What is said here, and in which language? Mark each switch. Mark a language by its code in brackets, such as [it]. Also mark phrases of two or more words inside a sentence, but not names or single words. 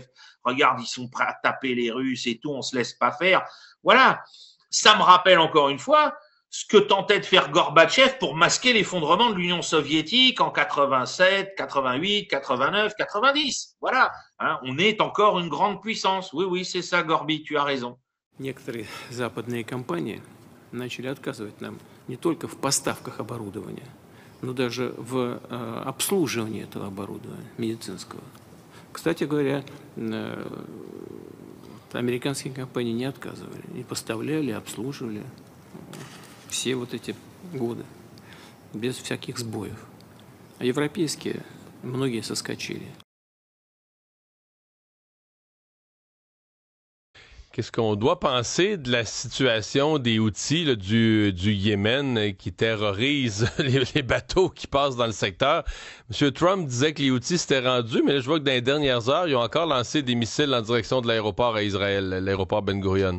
[fr] Regarde, ils sont prêts à taper les Russes et tout, on se laisse pas faire. Voilà. Ça me rappelle encore une fois ce que tentait de faire Gorbatchev pour masquer l'effondrement de l'Union soviétique en 87, 88, 89, 90. Voilà. Hein, on est encore une grande puissance. Oui, oui, c'est ça, Gorby, tu as raison. [ru] Некоторые западные компании начали отказывать нам не только в поставках оборудования, но даже в обслуживании этого оборудования медицинского. Кстати говоря, американские компании не отказывали, и поставляли, обслуживали все вот эти годы, без всяких сбоев. А европейские, многие соскочили. [fr] Qu'est-ce qu'on doit penser de la situation des Houthis là, du Yémen qui terrorisent les bateaux qui passent dans le secteur? M. Trump disait que les Houthis s'étaient rendus, mais là, je vois que dans les dernières heures, ils ont encore lancé des missiles en direction de l'aéroport à Israël, l'aéroport Ben Gurion.